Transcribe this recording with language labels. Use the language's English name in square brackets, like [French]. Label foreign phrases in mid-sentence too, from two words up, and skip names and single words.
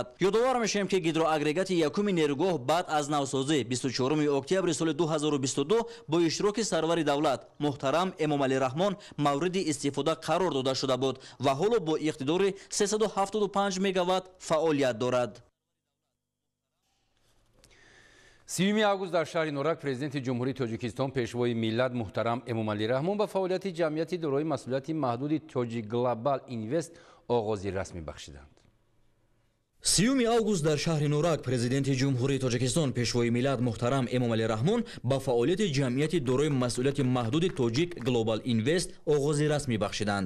[Tajik] یادآور می‌شویم که گیدروآگرگات یکم نیروگاه بعد از نوسازی 24 اکتبر سال 2022 با اشتراک سرور دولت محترم امامعلی رحمان مورد استفاده قرار داده شده بود و حالا با اقتدار 375 مگاوات فعالیت دارد. 30 август дар шаҳри Норак президенти ҷумҳурии Тоҷикистон пешвои миллат муҳтарам Эмомалӣ Раҳмон ба фаъолияти ҷамъияти дорои масъулияти маҳдуди Тоҷик Глобал Инвест оғози расмӣ бахшиданд. 30 август дар шаҳри Норак президенти ҷумҳурии Тоҷикистон пешвои миллат муҳтарам Эмомалӣ Раҳмон ба фаъолияти ҷамъияти дорои масъулияти маҳдуди Тоҷик Глобал Инвест оғози расмӣ бахшиданд.